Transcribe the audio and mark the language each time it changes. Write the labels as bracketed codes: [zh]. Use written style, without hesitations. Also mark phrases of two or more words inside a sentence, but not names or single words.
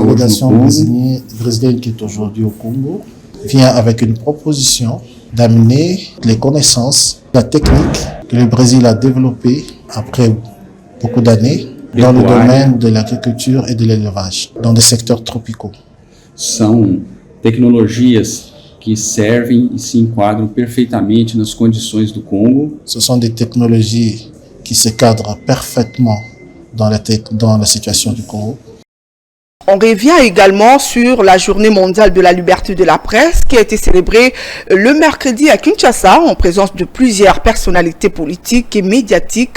[fr] est aujourd'hui au Congo vient avec une proposition d'amener les connaissances, la technique que le Brésil a développée après beaucoup d'années dans le domaine de l'agriculture et de l'élevage, dans des secteurs tropicaux. [pt] São tecnologias que servem e se enquadram perfeitamente nas condições do Congo. [fr] Ce sont des technologies qui se cadrent parfaitement dans la situation du Congo. On revient également sur la journée mondiale de la liberté de la presse qui a été célébrée le mercredi à Kinshasa en présence de plusieurs personnalités politiques et médiatiques.